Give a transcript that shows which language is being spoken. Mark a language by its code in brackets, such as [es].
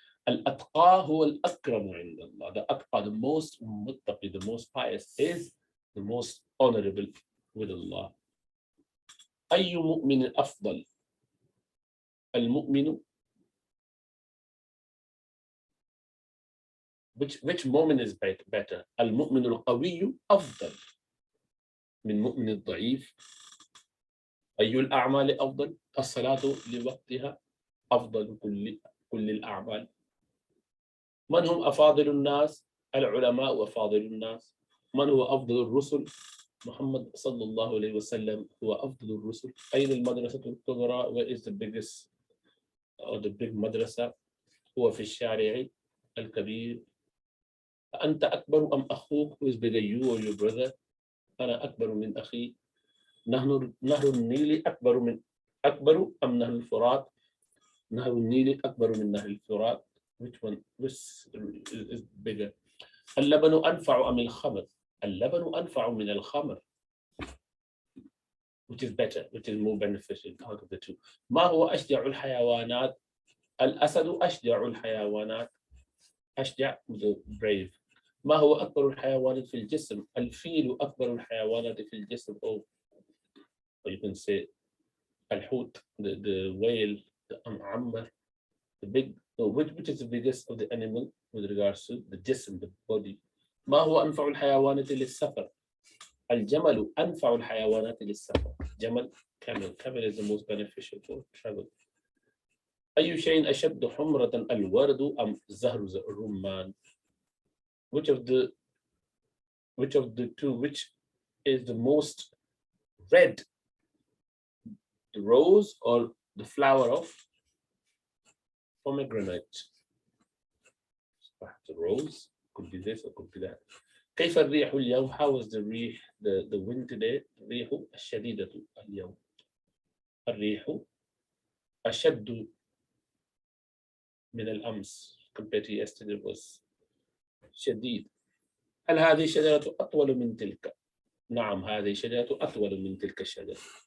[ar] Al-atqa huwa al-akram inda Allah. [en] The atqa, the most muttaqi, the most pious, is the most honorable with Allah. [ar] أي مؤمن أفضل. [en] المؤمن, which moment is better? [ar] المؤمن القوي أفضل من مؤمن الضعيف. أي الأعمال أفضل. الصلاة لوقتها أفضل كل الأعمال. من هم أفاضل الناس؟ العلماء أفاضل الناس. من هو أفضل الرسل؟ محمد صلى الله عليه وسلم هو أفضل الرسل. أين المدرسة الكبرى? [en] Where is the biggest or the big madrasa? [ar] هو في الشارع الكبير. أنت أكبر أم أخوك? [en] Who is bigger, you or your brother? [ar] أنا أكبر من أخي. نهر النيل أكبر أم نهر الفرات؟ نهر النيل أكبر من نهر الفرات. [en] Which one is bigger? [ar] اللبن أنفع أم الخمر؟ اللبن أنفع من الخمر. [en] Which is better, which is more beneficial out of the two. [ar] ما هو أشجع الحيوانات؟ الأسد أشجع الحيوانات. [en] أشجع, the brave. [ar] ما هو أكبر الحيوانات في الجسم؟ الفيل أكبر الحيوانات في الجسم. [en] Or you can say الحوت, the whale, the عمر, the big. So which is the biggest of the animal with regards to the jism, the body? [ar] ما هو أنفع الحيوانات للسفر؟ الجمل أنفع الحيوانات للسفر. [en] جمل, camel is the most beneficial for travel. [ar] أي شيء أشد حمرة الورد أم زهر الرمان? [en] Which of the two, which is the most red the rose or the flower of pomegranate. Perhaps a rose, could be this or could be that. [ar] كيف الريح اليوم? [en] How was the ريح, the wind today? [ar] الريح الشديدة اليوم. الريح أشد من الأمس. [en] Compared to yesterday was شديد. [ar] هل هذه الشجرة أطول من تلك؟ نعم هذه الشجرة أطول من تلك الشجرة.